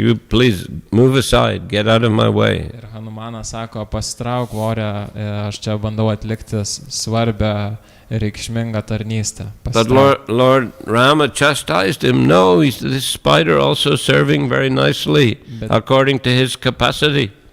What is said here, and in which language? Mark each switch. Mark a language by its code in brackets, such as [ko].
[en] You please move aside, get out of my way. [lt] Ir Hanumanas sako, pasitrauk vorę, aš čia bandau atlikti svarbę reikšmingą tarnystę. [en] But Lord Rama chastised him. No, this spider also serving very nicely according to his capacity.